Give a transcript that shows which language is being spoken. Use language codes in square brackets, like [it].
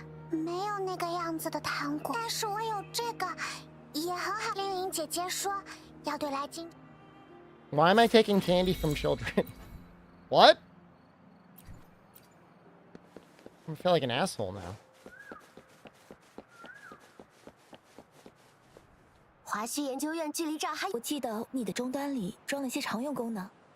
[zh] 没有那个样子的糖果，但是我有这个，也很好。令玲姐姐说要对来金。 [en] Why am I taking candy from children? What? I feel like an asshole now. [zh] 华西研究院距离这儿还……我记得你的终端里装了些常用功能。